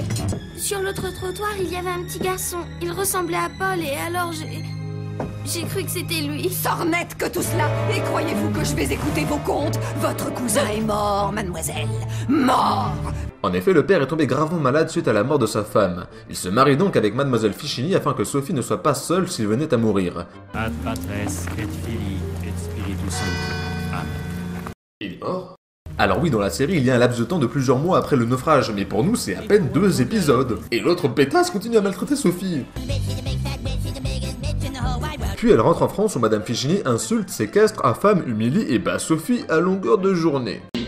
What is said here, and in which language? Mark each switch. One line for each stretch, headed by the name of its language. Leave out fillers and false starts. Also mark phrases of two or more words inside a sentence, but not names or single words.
French: Sur l'autre trottoir, il y avait un petit garçon. Il ressemblait à Paul et alors j'ai cru que c'était lui. Sornette que tout cela. Et croyez-vous que je vais écouter vos contes? Votre cousin est mort, mademoiselle. Mort! En effet, le père est tombé gravement malade suite à la mort de sa femme. Il se marie donc avec Mademoiselle Fichini afin que Sophie ne soit pas seule s'il venait à mourir.
Latin: Ad patres et filii et spiritus sancti.
French: Amen. Il est mort? Alors oui, dans la série, il y a un laps de temps de plusieurs mois après le naufrage, mais pour nous, c'est à peine 2 épisodes. Et l'autre pétasse continue à maltraiter Sophie. Puis elle rentre en France où Madame Fichini insulte, séquestre, affame, humilie et bat Sophie à longueur de journée.